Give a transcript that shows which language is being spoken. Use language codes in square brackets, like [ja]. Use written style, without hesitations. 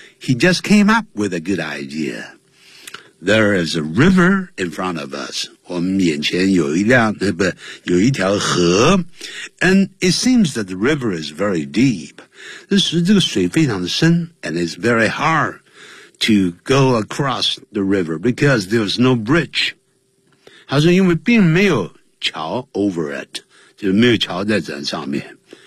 [en] He just came up with a good idea. There is a river in front of us. [zh] 我们眼前有一辆不有一条河。 [en] And it seems that the river is very deep. [zh] 这是这个水非常的深 [en] and it's very hard. To go across the river because there's no bridge. [zh] 他说因为并没有桥 [en] over it, [zh] 就没有桥在这上面。